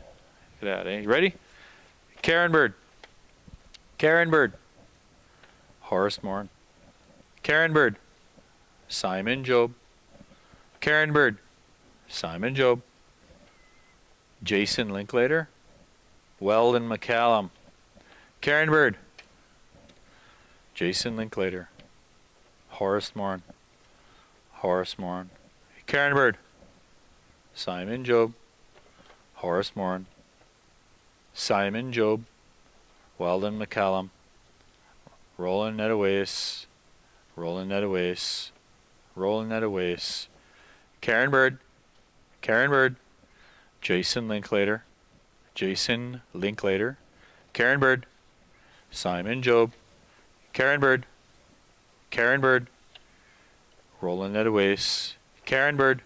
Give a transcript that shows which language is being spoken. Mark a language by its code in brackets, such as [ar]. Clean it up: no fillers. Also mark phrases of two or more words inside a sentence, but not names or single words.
[en] Look at that, eh? You ready? Karen Bird. Karen Bird. Horace Morin. Karen Bird. Simon Job. Karen Bird. Simon Job. Jason Linklater. Weldon McCallum. Karen Bird. Jason Linklater. Horace Morin. Horace Morin. Karen Bird. Simon Job. Horace Morin. Simon Job. Weldon McCallum. Roland Netawase. Roland Netawase. Roland Netawase. Karen Bird. Karen Bird. Jason Linklater. Jason Linklater. Karen Bird. Simon Job. Karen Bird. Karen Bird. Roland Netawase. Karen Bird.